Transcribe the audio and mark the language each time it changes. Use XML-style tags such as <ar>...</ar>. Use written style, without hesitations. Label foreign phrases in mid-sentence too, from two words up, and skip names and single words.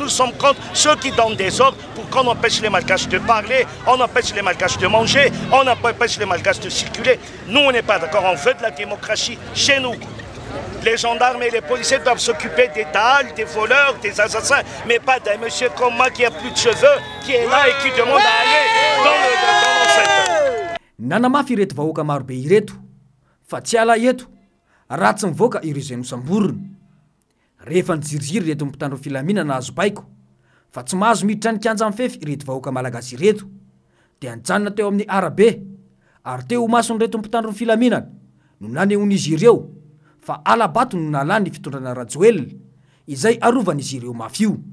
<fr>Nous sommes contre ceux qui donnent des ordres pour qu'on empêche les Malgaches de parler, on empêche les Malgaches de manger, on empêche les Malgaches de circuler. Nous, on n'est pas d'accord. On veut de la démocratie chez nous. Les gendarmes et les policiers doivent s'occuper des tals, des voleurs, des assassins, mais pas d'un monsieur comme moi qui a plus de cheveux, qui est là et qui demande à aller dans l'enceinte.</fr> <mg>nanamafy ireto vahoaka marobe ireto fa tsy ala eto raha tsy mivoaka ireo izay nosamborona rehefa nijiriziry ireto mpitandro filaminana azo baiko fa tsy mahazo miditra ny kanja mifefy ireto vahoaka malagasy ireto dia nijanona teo amin'ny arabe ary teo ho masonyreto mpitandro filaminana no nanehon'izy ireo fa alabato no nalany ny fitondrana rajoelona izay arovany izy ireo mafio</mg>